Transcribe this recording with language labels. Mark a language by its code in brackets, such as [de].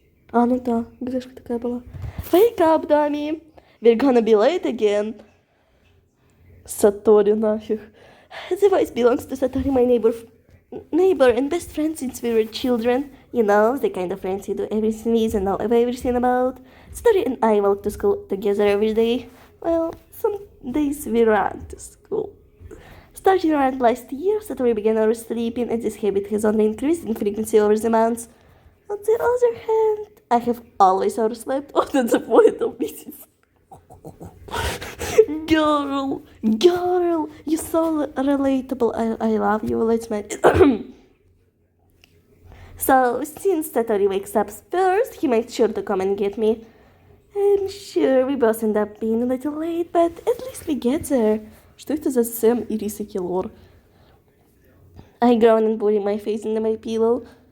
[ru] А, ну да, грешка такая была. [en] Wake up, dummy. We're gonna be late again. [ru] Саторі нафиг. [en] The voice belongs to Satori, my neighbor and best friend since we were children. You know, the kind of friends you do everything with and know everything about. Satori and I walk to school together every day. Well, some days we run to school. Starting around last year, Satori began oversleeping, and this habit has only increased in frequency over the months. On the other hand, I have always overslept on the point of Mrs. Girl, you're so relatable. I love you. Let's make So, since Satori wakes up first, he makes sure to come and get me. I'm sure we both end up being a little late, but at least we get there. [ru] Что это за Сэм и Рисаки лор? [en] I groan and bury my face into my pillow.